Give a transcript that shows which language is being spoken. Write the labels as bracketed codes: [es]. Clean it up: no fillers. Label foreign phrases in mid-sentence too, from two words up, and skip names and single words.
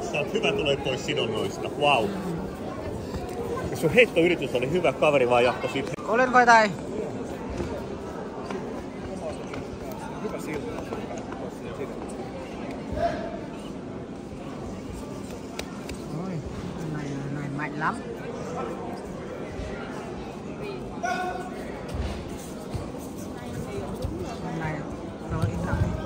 [fi] Sä oot hyvä, tulee pois sidonnoista. Wow. Ja sun heittoyritys oli hyvä, kaveri vaan jahtoi siitä. Olen vai tai? Hyvä siltä. [vi] Ôi, này mạnh lắm. Này, rồi im lặng.